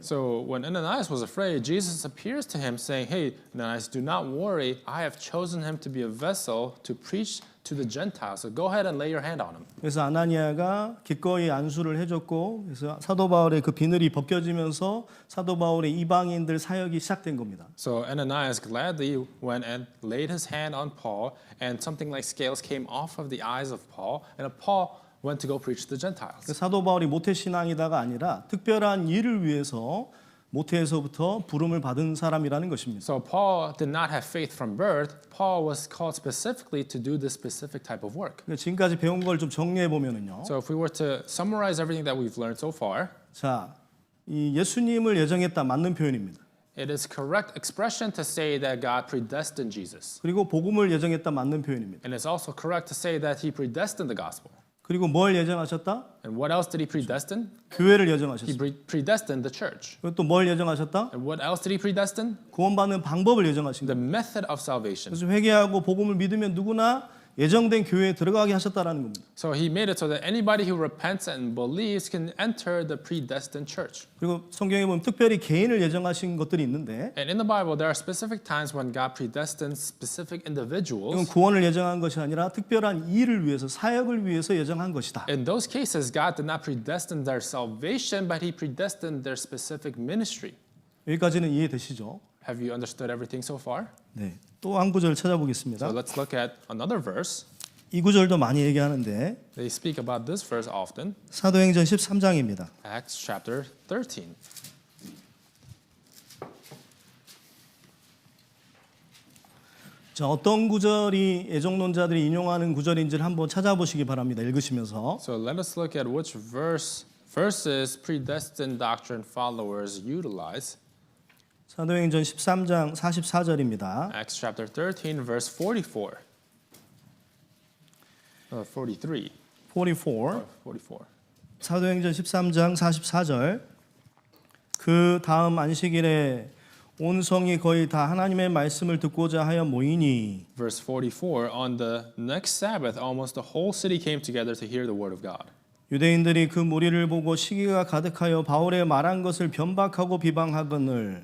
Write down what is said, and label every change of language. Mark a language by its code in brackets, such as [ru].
[en] So when Ananias was afraid, Jesus appears to him saying, "Hey, Ananias, do not worry. I have chosen him to be a vessel to preach to the Gentiles. So go ahead and lay your hand on him." [ko] 그래서 아나니아가 기꺼이 안수를 해줬고 그래서 사도 바울의 그 비늘이 벗겨지면서 사도 바울의 이방인들 사역이 시작된 겁니다. [en] So Ananias gladly went and laid his hand on Paul, and something like scales came off of the eyes of Paul, and Paul went to go preach to the Gentiles. [ko] 사도 바울이 모태신앙이다가 아니라 특별한 일을 위해서 모태에서부터 부름을 받은 사람이라는 것입니다. [en] So Paul did not have faith from birth. Paul was called specifically to do this specific type of work. [ko] 지금까지 배운 걸 좀 정리해 보면은요. [en] So if we were to summarize everything that we've learned so far, [ko] 자, 이 예수님을 예정했다 맞는 표현입니다. [en] it is correct expression to say that God predestined Jesus. [ko] 그리고 복음을 예정했다 맞는 표현입니다. [en] And it's also correct to say that he predestined the gospel. [ko] 그리고 뭘 예정하셨다? [en] And what else did he predestine? [ko] 교회를 [en] He [ko] 예정하셨습니다. [en] predestined the church. [ko] 그리고 또 뭘 예정하셨다? [en] And what else did he predestine? [ko] 구원받는 방법을 예정하신 [en] The [ko] 겁니다. [en] method of salvation. [ko] 그래서 회개하고 복음을 믿으면 누구나 예정된 교회에 들어가게 하셨다라는 겁니다. [en] So he made it so that anybody who repents and believes can enter the predestined church. [ko] 그리고 성경에 보면 특별히 개인을 예정하신 것들이 있는데 [en] And in the Bible, there are specific times when God predestines specific [ko] 이건 [en] individuals. [ko] 구원을 예정한 것이 아니라 특별한 일을 위해서 사역을 위해서 예정한 것이다. [en] In those cases, God did not predestine their salvation, but he predestined their specific ministry. [ko] 여기까지는 이해되시죠? [en] Have you understood everything so far? [ko] 네. 또 한 구절 [en] So [ko] 찾아보겠습니다. [en] let's look at another verse. [ko] 이 구절도 많이 얘기하는데 [en] They speak about this verse often. [ko] 사도행전 13장입니다. [en] Acts chapter 13. [ko] 자, 어떤 구절이 예정론자들이 인용하는 구절인지를 한번 찾아보시기 바랍니다. 읽으시면서. [en] So let us look at which verses predestined doctrine followers utilize. [ko] 사도행전 13장 44절입니다. [en] Acts chapter 13 verse 44. 43. 44. 44. [ko] 사도행전 13장 44절. 그 다음 안식일에 온 성이 거의 다 하나님의 말씀을 듣고자 하여 모이니 [en] Verse 44, on the next Sabbath, almost the whole city came together to hear the word of God. [ko] 유대인들이 그 무리를 보고 시기가 가득하여 바울의 말한 것을 변박하고 비방하거늘